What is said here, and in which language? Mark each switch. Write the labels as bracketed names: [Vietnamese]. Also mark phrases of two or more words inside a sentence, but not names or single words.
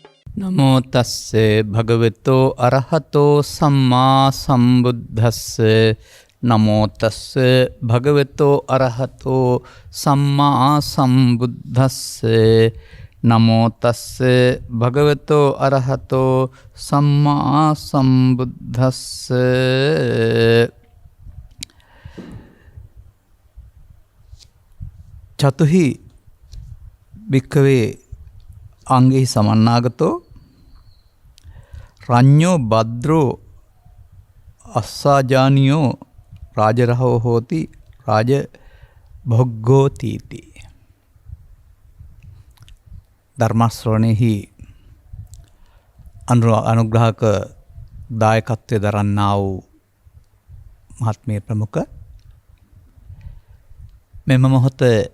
[Pali] නමෝ තස්සේ භගවතෝ අරහතෝ සම්මා සම්බුද්දස්සේ නමෝ තස්සේ භගවතෝ අරහතෝ සම්මා සම්බුද්දස්සේ නමෝ තස්සේ භගවතෝ අරහතෝ සම්මා සම්බුද්දස්සේ චතුහි භික්ඛවේ අංගෙහි සමන්නාගතෝ රඤ්ඤෝ භද්‍රෝ අස්සාජානියෝ රාජරහෝ හෝති රාජ භොග්ගෝතිති. [Sinhala] ධර්ම ශ්‍රවණෙහි අනුග්‍රහක දායකත්වයේ දරන්නා වූ මහත්මේ ප්‍රමුඛ මෙම මොහොත